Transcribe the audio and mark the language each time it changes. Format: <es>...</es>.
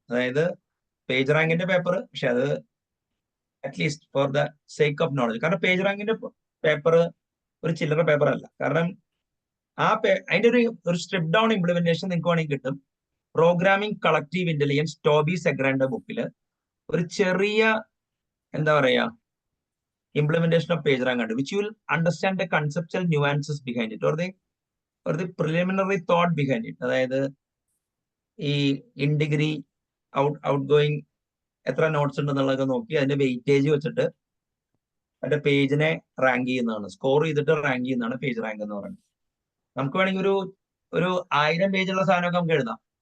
<ml>അതായത് page റാങ്കിന്റെ paper, പക്ഷെ അത്</ml> <en>At least for the sake of knowledge.</en> <ml>കാരണം പേജ് റാങ്കിന്റെ പേപ്പർ ഒരു ചില്ലറ പേപ്പർ അല്ല. കാരണം അതിന്റെ ഒരു സ്ട്രിപ്പ് ഡൗൺ ഇംപ്ലിമെന്റേഷൻ നിങ്ങൾക്ക് വേണമെങ്കിൽ കിട്ടും. പ്രോഗ്രാമിംഗ് കളക്റ്റീവ് ഇന്റലിജൻസ് ടോബി സെഗ്രാന്റെ ബുക്കിൽ ഒരു ചെറിയ എന്താ പറയാ</ml> <en>implementation of PageRank under, which you will understand the conceptual nuances behind it, or the preliminary thought behind it.</en> <ml>അതായത് ഈ ഇൻ ഡിഗ്രി ഔട്ട് ഗോയിങ് എത്ര നോട്ട്സ് ഉണ്ടെന്നുള്ളതൊക്കെ നോക്കി അതിന്റെ വെയിറ്റേജ് വെച്ചിട്ട് അതിന്റെ പേജിനെ റാങ്ക് ചെയ്യുന്നതാണ്, സ്കോർ ചെയ്തിട്ട് റാങ്ക് ചെയ്യുന്നതാണ് പേജ് റാങ്ക് എന്ന് പറയുന്നത്. നമുക്ക് വേണമെങ്കിൽ ഒരു 1000 പേജുള്ള സാധനമൊക്കെ നമുക്ക് എഴുതാം.</ml>